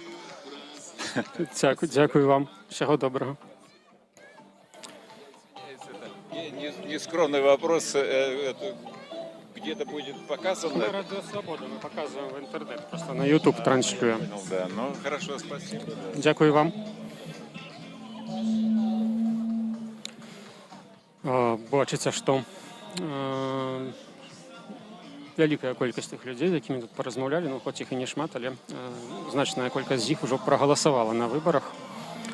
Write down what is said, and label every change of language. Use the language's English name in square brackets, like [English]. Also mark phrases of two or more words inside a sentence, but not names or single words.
[Ukrainian] Дякую вам. [Russian] Всего доброго. Нескромный вопрос. Где-то будет показано? На Радио Свобода мы показываем в интернет, просто на YouTube транслируем. Да, ну хорошо, спасибо. [Ukrainian] Дякую вам. [Belarusian] Бачыце, што вялікая колькасць тых людзей, з якімі тут паразмаўлялі, ну хоць іх і не шмат, але значная колькасць з іх ужо прагаласавала на выбарах.